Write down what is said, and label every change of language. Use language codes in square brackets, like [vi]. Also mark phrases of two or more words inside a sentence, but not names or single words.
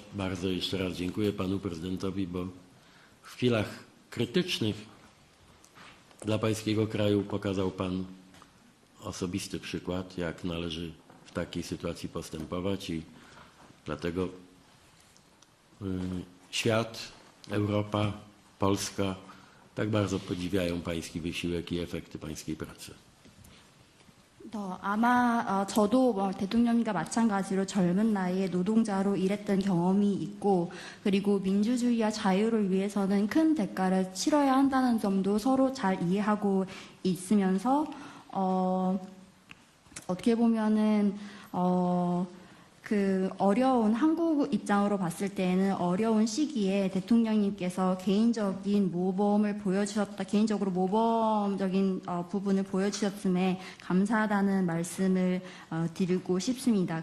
[pl] Bardzo jeszcze raz dziękuję panu prezydentowi, bo w chwilach krytycznych dla pańskiego kraju pokazał pan osobisty przykład, jak należy w takiej sytuacji postępować i dlatego świat, Europa, Polska tak bardzo podziwiają pański wysiłek i efekty pańskiej pracy. [ko] 아마 저도 대통령님과 마찬가지로 젊은 나이에 노동자로 일했던 경험이 있고 그리고 민주주의와 자유를 위해서는 큰 대가를 치러야 한다는 점도 서로 잘 이해하고 있으면서 어떻게 보면은 그 어려운 한국 입장으로 봤을 때는 어려운 시기에 대통령님께서 개인적인 모범을 보여주셨다, 개인적으로 모범적인 부분을 보여주셨음에 감사하다는 말씀을 드리고 싶습니다.